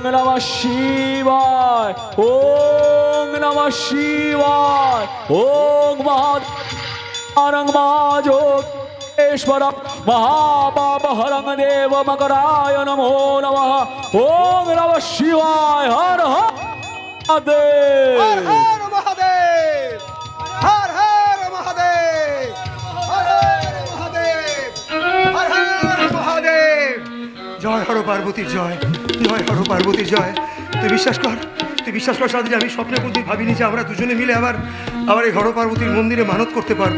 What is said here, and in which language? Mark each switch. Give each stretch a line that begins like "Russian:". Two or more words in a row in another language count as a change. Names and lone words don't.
Sanskrit: নমঃ শিবায়, ওম নমঃ শিবায়, ওম মহারং মহাযোগেশ্বরং মহাপাপহরং দেব মকরায় নমো নমঃ। ওম নমঃ শিবায়। হর হর মহাদেব। হর মহাদেব, হর হর মহাদেব, হর হর মহাদেব, হর হর মহাদেব।
Bangla: জয় হর পার্বতী জয়, জয় হর পার্বতী জয়। তুই বিশ্বাস কর, তুই বিশ্বাস কর সাথী, আমি স্বপ্নের মধ্যে ভাবিনি যে আমরা দুজনে মিলে আবার এই হর পার্বতীর মন্দিরে মানত করতে পারবো।